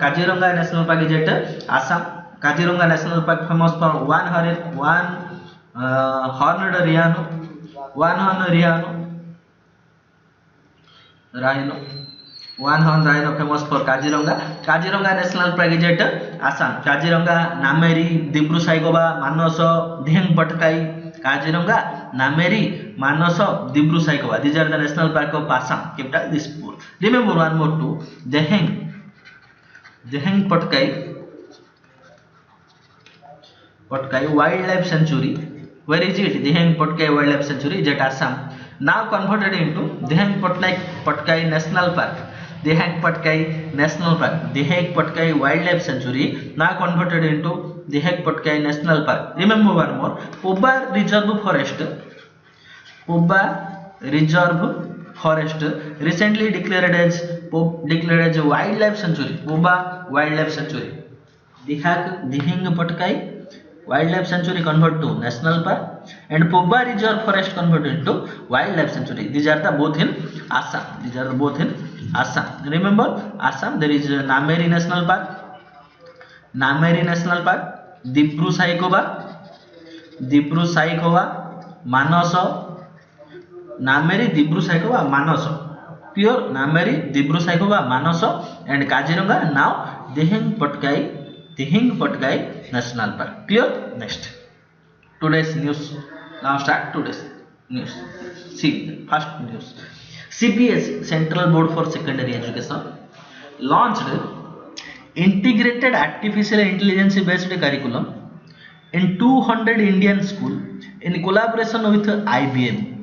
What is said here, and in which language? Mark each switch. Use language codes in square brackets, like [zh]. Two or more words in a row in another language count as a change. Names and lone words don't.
[en] Kaziranga National Park is at Assam. Kaziranga National Park famous for one horned rhino famous for Kaziranga. Kaziranga National Park is at Assam. Kaziranga, Nameri, Dibru Saigoba, Manaso, Diheng Patkai. Kaziranga, Nameri, Manaso, Dibru Saigoba. These are the national park of Assam. Capital Dispur. Remember one more too. Diheng Patkai Wildlife Sanctuary. Where is it? Diheng Patkai Wildlife Sanctuary is at Assam. Now converted into Diheng Patkai National Park. Diheng Patkai National Park. Diheng Patkai Wildlife Sanctuary now converted into Diheng Patkai National Park. Remember one more. Pobba Reserve Forest recently declared as Wildlife Sanctuary. Pobba Wildlife Sanctuary. Dihing Patkai wildlife sanctuary converted to national park, and Pobba Reserve Forest converted to wildlife sanctuary. These are the both in Assam. These are the both in Assam. Remember, Assam there is Nameri National Park, Nameri National Park, Dipru Saikova, Manaso, Nameri, Dipru Saikova, Manaso. Pure Nameri, Dipru Saikova, Manaso, and Kaziranga. Now Dihing Patkai National Park. Clear? Next. Today's news. Now start today's news. See, first news. CBSE Central Board for Secondary Education launched integrated artificial intelligence based curriculum in 200 Indian schools in collaboration with IBM.